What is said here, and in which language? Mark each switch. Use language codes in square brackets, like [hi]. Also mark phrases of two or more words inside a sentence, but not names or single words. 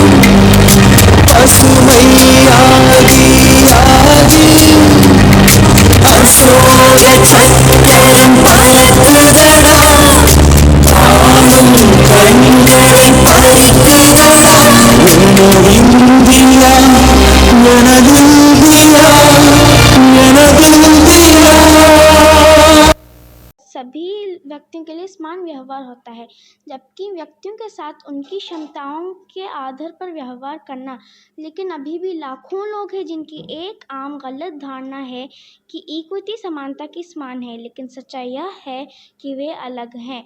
[ta] பசுமையாகி ஆகி அசோக சக்கரம் பறக்குதடா, தானும் கண்களை பறிக்குதடா. எனதிந்தியா, எனதிந்தியா, எனதிந்தியா. [hi] सभी व्यक्तियों के लिए समान व्यवहार होता है, जबकि व्यक्तियों के साथ उनकी क्षमताओं के आधार पर व्यवहार करना। लेकिन अभी भी लाखों लोग हैं जिनकी एक आम गलत धारणा है कि इक्विटी समानता की समान है, लेकिन सच्चाई यह है कि वे अलग हैं।